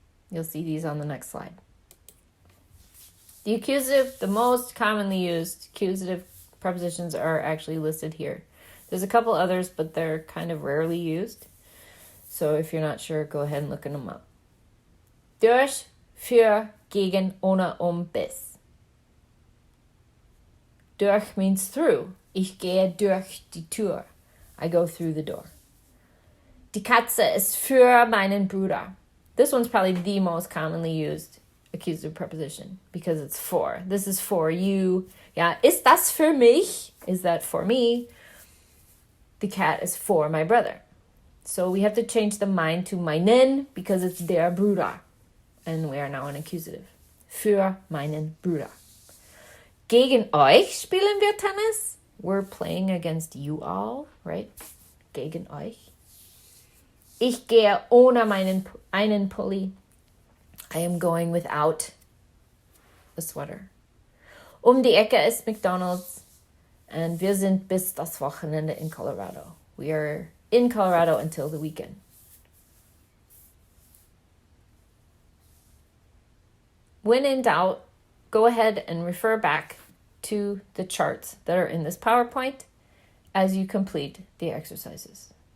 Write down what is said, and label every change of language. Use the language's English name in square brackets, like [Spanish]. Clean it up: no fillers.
[English] You'll see these on the next slide. The accusative, the most commonly used accusative prepositions are actually listed here. There's a couple others, but they're kind of rarely used. So if you're not sure, go ahead and look them up. [German] Durch, für, gegen, ohne, bis. [English] Durch means through. [German] Ich gehe durch die Tür. [English] I go through the door. [German] Die Katze ist für meinen Bruder. [English] This one's probably the most commonly used accusative preposition because it's for. This is for you. Yeah, [German] ist das für mich? [English] Is that for me? The cat is for my brother. So we have to change the mein to meinen because it's der Bruder. And we are now an accusative. [German] Für meinen Bruder. Gegen euch spielen wir Tennis. [English] We're playing against you all, right? [German] Gegen euch. Ich gehe ohne einen Pulli. [English] I am going without a sweater. [German] Die Ecke ist McDonald's. And wir sind bis das Wochenende in Colorado. [English] We are in Colorado until the weekend. When in doubt, go ahead and refer back to the charts that are in this PowerPoint as you complete the exercises.